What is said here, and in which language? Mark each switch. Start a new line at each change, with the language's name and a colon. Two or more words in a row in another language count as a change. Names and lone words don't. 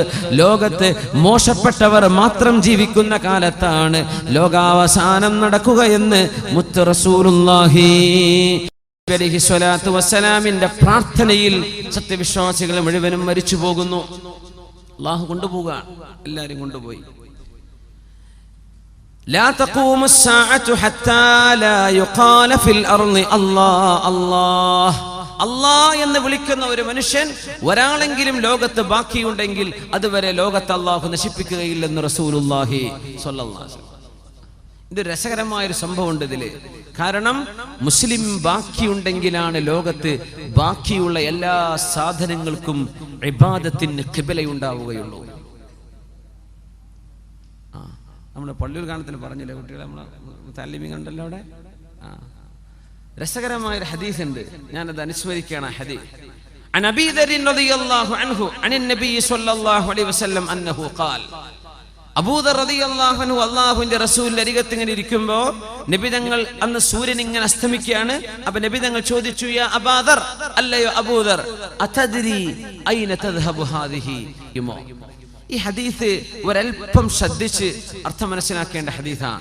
Malayalam: ലോകത്ത് മോശപ്പെട്ടവർ മാത്രം ജീവിക്കുന്ന കാലത്താണ് ലോകാവസാനം നടക്കുകയെന്ന് മുത്ത്
Arabic: رسول الله عليه الصلاة والسلام
Malayalam: പ്രാർത്ഥനയിൽ സത്യവിശ്വാസികൾ മുഴുവനും മരിച്ചു പോകുന്നു. അല്ലാഹു കൊണ്ടുപോവുക, എല്ലാവരും കൊണ്ടുപോയി.
Arabic: لا تقوم الساعة حتى لا يقال في الأرض الله الله الله
Malayalam: എന്ന് വിളിക്കുന്ന ഒരു മനുഷ്യൻ ഒരാളെങ്കിലും ലോകത്ത് ബാക്കിയുണ്ടെങ്കിൽ അതുവരെ ലോകത്ത് അല്ലാഹു നശിപ്പിക്കുകയില്ലെന്ന്
Arabic: رسول الله صلى الله عليه وسلم.
Malayalam: ഇത് രസകരമായൊരു സംഭവമുണ്ട് ഇതില്. കാരണം മുസ്ലിം ബാക്കിയുണ്ടെങ്കിലാണ് ലോകത്ത് ബാക്കിയുള്ള എല്ലാ സാധനങ്ങൾക്കും ഇബാദത്തിന് ഖിബലയുണ്ടാവുകയുള്ളൂ. നമ്മുടെ പള്ളിയിൽ കാണത്തിന് പറഞ്ഞില്ലേ കുട്ടികളെ, നമ്മളെ താലിമീൻ കണ്ടല്ലോ അവിടെ. രസകരമായൊരു ഹദീസ് ഉണ്ട്, ഞാനത് അനുസ്മരിക്കുകയാണ്. ഹദീസ്
Arabic: عن أبي ذر رضي الله عنه عن النبي صلى الله عليه وسلم أنه قال
Malayalam: അബൂ ദർ
Arabic: رضي الله عنه
Malayalam: അല്ലാഹുവിന്റെ റസൂലിന്റെ അരികത്ത് ഇങ്ങനെ ഇരിക്കുമ്പോൾ നബി തങ്ങൾ അന്ന് സൂര്യൻ ഇങ്ങനെ അസ്തമിക്കുകയാണ്. അപ്പോൾ നബി തങ്ങൾ ചോദിച്ചു,
Arabic: يا أبا ذر,
Malayalam: അല്ലയോ അബൂ ദർ,
Arabic: أتدري أين تذهب هذه يمو.
Malayalam: ഈ ഹദീസ് ഒരൽപ്പം ശ്രദ്ധിച്ച് അർത്ഥം മനസ്സിലാക്കേണ്ട ഹദീസാണ്.